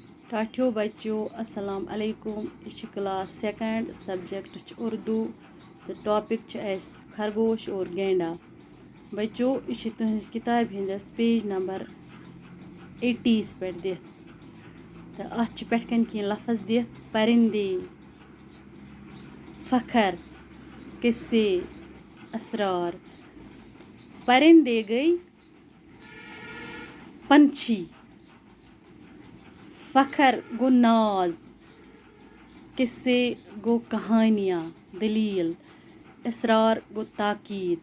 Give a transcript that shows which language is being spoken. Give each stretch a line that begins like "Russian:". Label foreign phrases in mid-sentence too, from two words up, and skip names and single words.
Kashmiri: टाठियो बच्चों
Arabic: السلام عليكم.
Kashmiri: यह
English: class second subject
Kashmiri: उर्दू तो टॉपिक खरगोश और गेंडा। बच्चों यह तुहस किताब हंदस
English: page number
Kashmiri: 80 पे दिथ तो अत पेटकन कह लफ्ज दिथ परिंदे, फखर, किस्से, असरार। परिंदे गई पंछी, फखर गो नाज, किस्से गो कहानियाँ दलील, इसरार गो ताकीद।